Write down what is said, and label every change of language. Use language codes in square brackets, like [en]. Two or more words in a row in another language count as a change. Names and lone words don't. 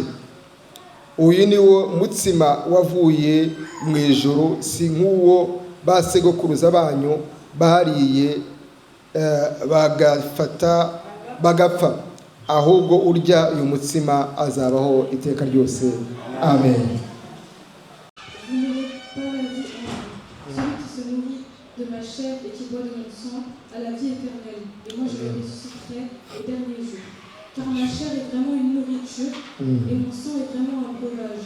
[rw] Uyu ni wo mutsima wavuye mu ijuru, si nk'uwo basegokuruza banyu bariye bagapfa, ahubwo urya uyu mutsima azabaho iteka ryose. Amen. [fr] De ma chair et qui boit de mon sang à la vie éternelle, et moi je le ressusciterai au dernier jour. Car ma chair est vraiment une nourriture et mon sang est vraiment un breuvage.